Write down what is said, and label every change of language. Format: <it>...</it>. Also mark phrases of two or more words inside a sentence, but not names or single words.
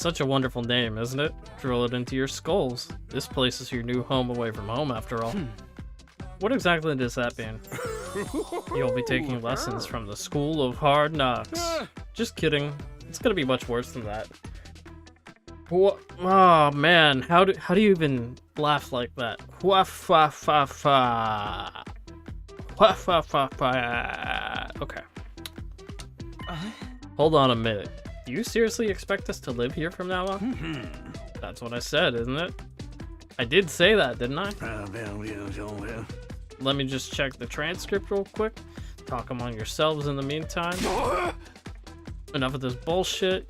<en>Such a wonderful name, isn't it? Drill it into your skulls. This place is your new home away from home, after all. What exactly does that mean? You'll be taking lessons from the School of Hard Knocks. Just kidding. It's gonna be much worse than that. What? Oh man, how do you even laugh like that? Wha fa fa fa. Wha fa fa fa. Okay. Hold on a minute. Do you seriously expect us to live here from now on? That's what I said, isn't it? I did say that, didn't I? Let me just check the transcript real quick. Talk among yourselves in the meantime. Enough of this bullshit.</en>